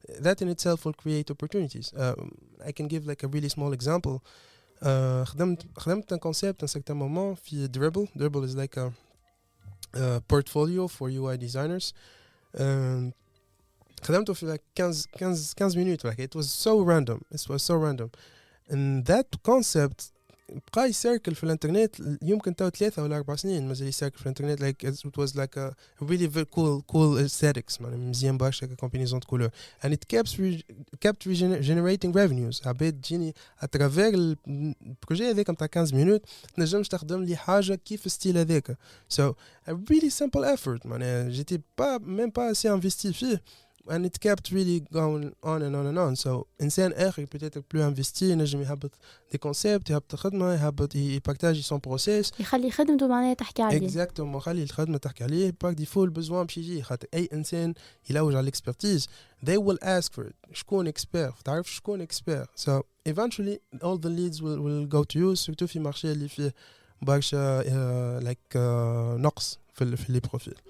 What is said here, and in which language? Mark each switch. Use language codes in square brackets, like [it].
[en] That in itself will create opportunities. I can give like a really small example. [ar] خدمت [fr] un concept un certain moment [ar] في [fr] Dribble. [en] Dribble is like a portfolio for UI designers. [ar] خدمته في [en] like 15 minutes. Like it was so random. It was so random. And that concept [ar] بقى يسيركل في الانترنت يمكن تو 3 ولا 4 سنين مازال يسيركل في الانترنت. [en] Like it was like a really very cool aesthetics. [ar] مزيان برشا كومبينيزون كولور. [en] And it kept generating revenues. [ar] عباد تجيني اترافير البروجي هذاك نتاع [en] 15 minutes [ar] تنجمش تخدم لي حاجه كيف الستيل هذاك. [en] So a really simple effort. [ar] معناها جيتي [fr] même pas assez investi [ar] فيه. [en] And it kept really going on and on and on. So [ar] إنسان آخر [fr] peut-être plus investi [ar] نجم يهبط [fr] des concepts [ar] يهبط خدمة يهبط يبارتاجي [fr] son process [ar] يخلي خدمته معناها تحكي عليه. [fr] Exactement. [ar] يخلي الخدمة تحكي عليه باك ديفو البزوان باش يجي. خاطر أي إنسان يلوج على الإكسبرتيز [en] they will ask for it. [ar] شكون expert تعرف شكون expert. [en] So eventually all the leads will go to you. [fr] surtout [ar] في مارشي اللي فيه برشا like نقص في لي بروفيل